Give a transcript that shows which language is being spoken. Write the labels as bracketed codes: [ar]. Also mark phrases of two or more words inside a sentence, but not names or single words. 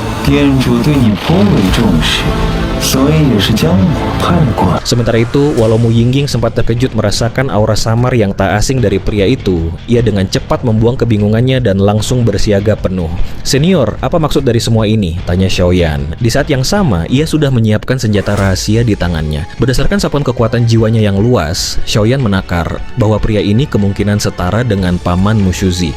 [zh] 店主对你颇为重视，所以也是将我派过来。 [id] Sementara itu, walau Mu Yingying sempat terkejut merasakan aura samar yang tak asing dari pria itu, ia dengan cepat membuang kebingungannya dan langsung bersiaga penuh. "Senior, apa maksud dari semua ini?" tanya Xiaoyan. Di saat yang sama, ia sudah menyiapkan senjata rahasia di tangannya. Berdasarkan satuan kekuatan jiwanya yang luas, Xiaoyan menakar bahwa pria ini kemungkinan setara dengan paman Mushuzi.